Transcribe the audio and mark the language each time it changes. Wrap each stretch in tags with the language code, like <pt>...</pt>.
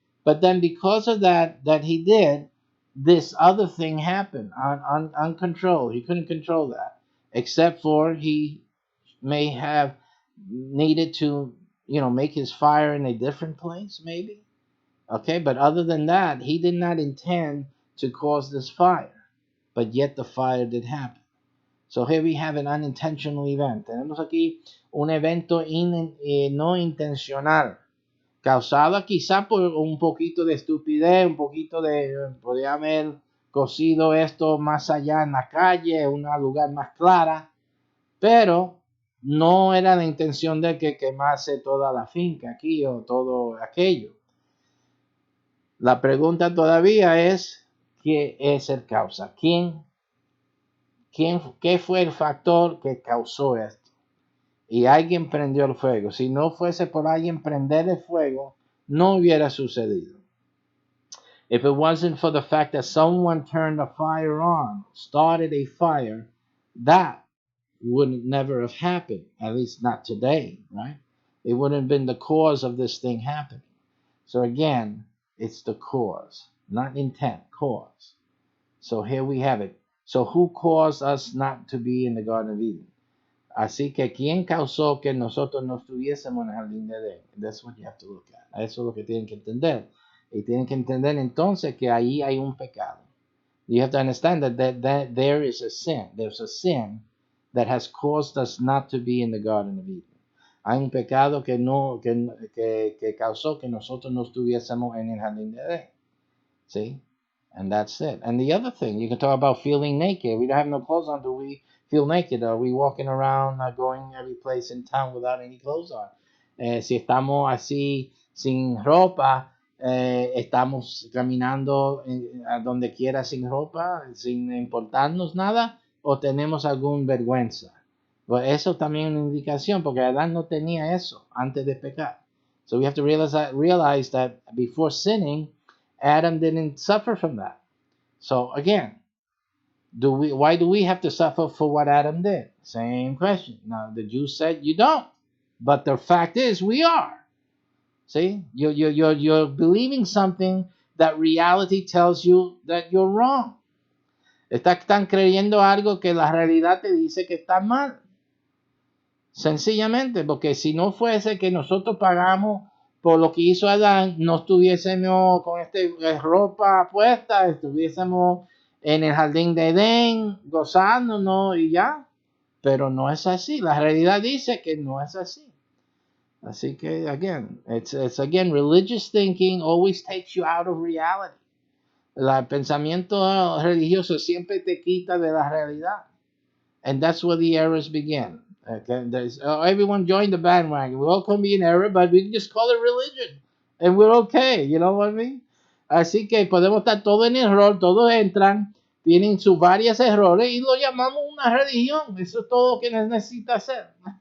<en>But then because of that he did, this other thing happened uncontrolled. He couldn't control that, except for he may have needed to, make his fire in a different place, maybe. Okay, but other than that, he did not intend to cause this fire, but yet the fire did happen. So here we have an unintentional event.</en> <es>Tenemos aquí un evento no intencional, causado quizá por un poquito de estupidez, un poquito podría haber cocido esto más allá en la calle, en un lugar más clara, pero no era la intención de que quemase toda la finca aquí o todo aquello. La pregunta todavía es, ¿qué es el causa? ¿Qué fue el factor que causó esto? Y alguien prendió el fuego. Si no fuese por alguien prender el fuego, no hubiera sucedido.</es> <en>If it wasn't for the fact that someone turned a fire on, started a fire, that would never have happened, at least not today, right? It wouldn't have been the cause of this thing happening. So again, it's the cause, not intent, cause. So here we have it. So who caused us not to be in the Garden of Eden?</en> <es>Así que ¿quién causó que nosotros no estuviésemos en el jardín de Edén?</es> <en>That's what you have to look at.</en> <es>Eso es lo que tienen que entender. Y tienen que entender entonces que ahí hay un pecado.</es> <en>You have to understand that there is a sin. There's a sin that has caused us not to be in the Garden of Eden.</en> <es>Hay un pecado que causó que nosotros no estuviésemos en el jardín de Edén.</es> <en>See? And that's it. And the other thing, you can talk about feeling naked. We don't have no clothes on. Do we feel naked? Are we walking around, going every place in town without any clothes on?</en> <es>Si estamos así sin ropa, estamos caminando a donde quiera sin ropa, sin importarnos nada, o tenemos alguna vergüenza. Pues eso también es una indicación, porque Adán no tenía eso antes de pecar.</es> <en>So we have to realize that before sinning, Adam didn't suffer from that. So again, why do we have to suffer for what Adam did? Same question. Now the Jews said you don't, but the fact is we are. See, you're believing something that reality tells you that you're wrong.</en> <es>Están creyendo algo que la realidad te dice que está mal. Sencillamente, porque si no fuese que nosotros pagamos por lo que hizo Adán, no estuviésemos con ropa puesta, estuviésemos en el jardín de Edén, gozándonos y ya. Pero no es así. La realidad dice que no es así. Así que,</es> <en>again, it's again, religious thinking always takes you out of reality.</en> <es>El pensamiento religioso siempre te quita de la realidad.</es> <en>And that's where the errors begin. Okay? Everyone joined the bandwagon. We all can be in error, but we can just call it religion. And we're okay. You know what I mean?</en> <es>Así que podemos estar todos en error, todos entran, tienen sus varios errores y lo llamamos una religión. Eso es todo lo que necesita hacer.</es>